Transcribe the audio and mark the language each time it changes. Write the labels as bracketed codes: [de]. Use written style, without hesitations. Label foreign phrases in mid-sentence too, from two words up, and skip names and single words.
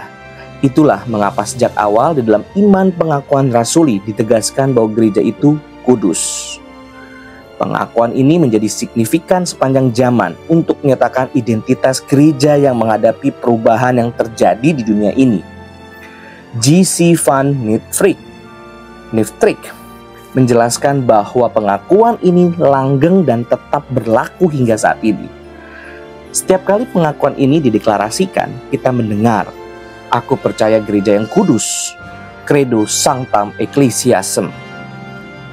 [id] Itulah mengapa sejak awal di dalam iman pengakuan rasuli ditegaskan bahwa gereja itu kudus. Pengakuan ini menjadi signifikan sepanjang zaman untuk menyatakan identitas gereja yang menghadapi perubahan yang terjadi di dunia ini. G.C. van Nieuwkerk menjelaskan bahwa pengakuan ini langgeng dan tetap berlaku hingga saat ini. Setiap kali pengakuan ini dideklarasikan, kita mendengar, "Aku percaya gereja yang kudus," [la] Credo Sanctam Ecclesiastem.